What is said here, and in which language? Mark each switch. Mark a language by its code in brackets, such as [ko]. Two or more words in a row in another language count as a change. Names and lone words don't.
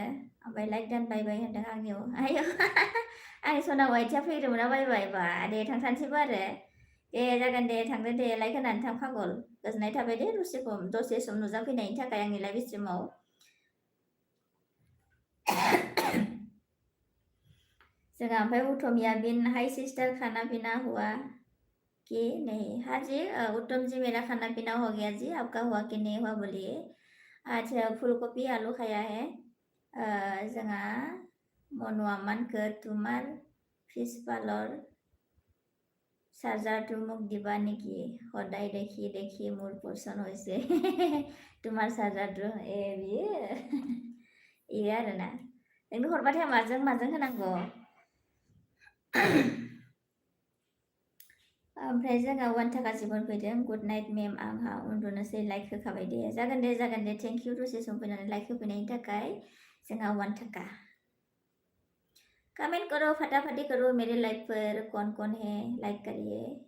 [brx] ओमफ्राय लाइक दानबाय बाय होनदों आंनियाव। आयौ आंनि सना वाइटया फैदोंमोन ना बायबाय बा दे थांथारनोसैबो आरो। दे जागोन दे थांदो दे, लाइक होनानै थां पागल। गोजोननाय थाबाय दे दसे सम नुजाफैनायनि थाखाय आंनि लाइभ स्ट्रिमाव। जोंहा ओमफ्राय उत्तम याबिन, [hi] हाय सिस्टर खाना पीना हुआ कि नहीं? हाँ जी उत्तम जी मेरा खाना पीना हो गया जी, आपका हुआ कि नहीं हुआ बोलिए। अच्छा फुलकपि आलू खाया है। [brx] जोंहा मनुआ मानखो [as] তোমাৰ ফিশ পাৰ্লাৰ চাৰ্জাৰটো মোক দিবা নেকি? সদায় দেখি দেখি মোৰ পচন্দ হৈছে তোমাৰ চাৰ্জাৰটো। [brx] बियो आरोना, नोंनो हरबाथाय माजों होनांगौ? ओमफ्राय जोंहा 1 थाखा जिबन फैदों, [en] good night ma'am [brx] आंहा उन्दुनोसै, लाइक होखाबाय दे। जागोन दे [en] thank you [brx] दसे सम फैनानै लाइक होफैनायनि थाखाय। जोंहा 1 थाखा। [hi] कमेंट करो फटाफटी करो मेरे लाइव पर, कौन है लाइक करिए।